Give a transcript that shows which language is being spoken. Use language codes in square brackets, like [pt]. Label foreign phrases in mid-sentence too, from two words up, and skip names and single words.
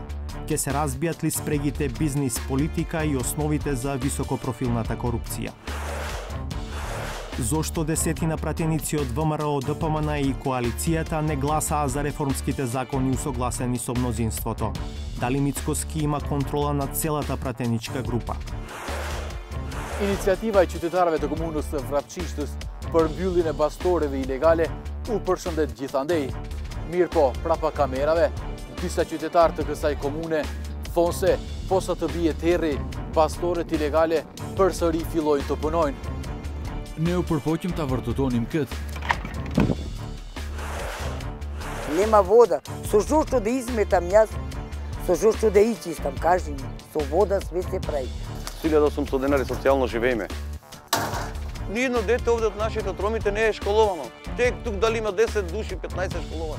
[mk] Ке се разбијат ли спрегите бизнис-политика и основите за високопрофилната корупција? Зошто десетина пратеници од ВМРО, ДПМН и коалицијата не гласаа за реформските закони усогласени со мнозинството? Дали Мицкоски има контрола над целата пратеничка група? [sq] Iniciativa e qytetarëve të komunës së Vrapçishtës për mbylljen e bastoreve ilegale u përshëndet gjithandej. Mirë po, prapa kamerave, disa qytetarë të kësaj komune thonë se posa të bie terri, bastoret ilegale përsëri fillojnë të punojnë. Ne u përpoqëm ta vërtetonim këtë. [mk] Нема вода. Со што да изметам јас, со што да ичистам, кажи ми. Со вода све се прави. 1800 денари социјално живееме. Ниедно дете овде од нашите од ромите не е школовано. Тек тук дали има 10 души, 15 школовани.